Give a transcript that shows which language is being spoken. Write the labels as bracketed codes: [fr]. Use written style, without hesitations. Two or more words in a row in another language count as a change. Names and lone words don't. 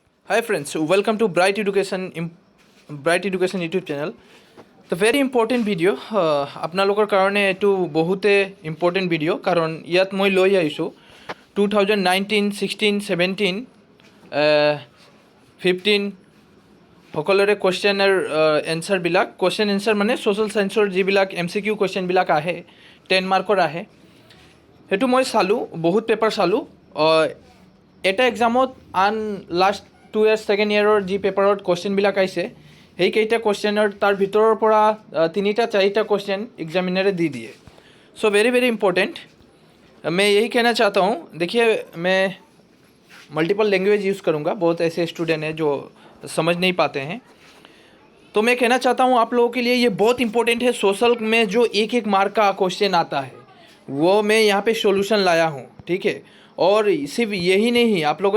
[en] Hi friends, welcome to Bright Education YouTube channel. The very important video [as] আপোনালোকৰ কাৰণে এইটো বহুতে [en] important video' [as] কাৰণ ইয়াত মই লৈ আহিছোঁ 2019, 16, 17, 15 সকলোৰে কুৱেশ্যন আৰু এনচাৰবিলাক [en] question answer [as] মানে [en] social science [as] যিবিলাক [en] MCQ question [as] আহে 10 মাৰ্কৰ আহে সেইটো মই চালোঁ বহুত পেপাৰ চালোঁ এটা এক্সামত [en] last 2 years second year [as] যি পেপাৰত কুৱেশ্যনবিলাক আহিছে সেইকেইটা কুৱেশ্যনৰ তাৰ ভিতৰৰ পৰা [hi] 3-4 [en] question examiner [hi] दे दिए [en] so very very important [hi] मैं यही कहना चाहता हूँ देखिए मैं [en] multiple language use [hi] करूँगा बहुत ऐसे स्टूडेंट हैं जो समझ नहीं पाते हैं तो मैं कहना चाहता हूँ आप लोगों के लिए ये बहुत इंपॉर्टेंट है सोशल में जो एक मार्क का क्वेश्चन आता है वो मैं यहाँ पे सॉल्यूशन लाया हूँ ठीक है और सिर्फ यही नहीं आप लोगों